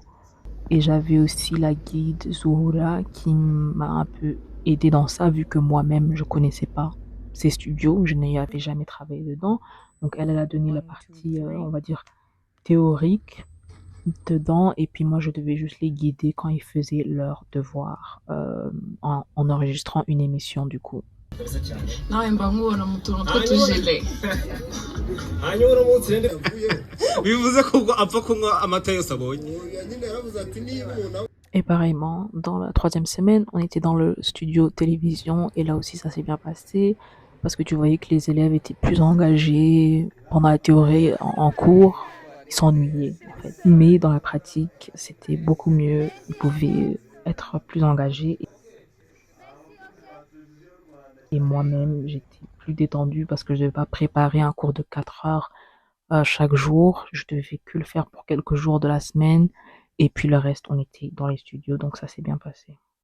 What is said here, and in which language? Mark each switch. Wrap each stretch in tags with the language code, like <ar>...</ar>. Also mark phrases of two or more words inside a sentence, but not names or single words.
<fr>Et j'avais aussi la guide Zuhura qui m'a un peu aidé dans ça, vu que moi-même, je connaissais pas ces studios, je n'y avais jamais travaillé dedans. Donc elle a donné la partie, on va dire, théorique dedans, et puis moi, je devais juste les guider quand ils faisaient leurs devoirs en enregistrant une émission du coup.</fr> <rw>nawe mba nkubona mu tuntu tw'utujele bivuze ko ubwo apfa kunywa amata yose abonye.</rw> <fr>Et pareillement, dans la troisième semaine, on était dans le studio télévision et là aussi ça s'est bien passé parce que tu voyais que les élèves étaient plus engagés pendant la théorie en cours, ils s'ennuyaient en fait. Mais dans la pratique, c'était beaucoup mieux, ils pouvaient être plus engagés et moi-même j'étais plus détendue parce que je devais pas préparer un cours de 4 heures chaque jour, je devais que le faire pour quelques jours de la semaine et puis le reste on était dans les studios donc ça s'est bien passé.</fr>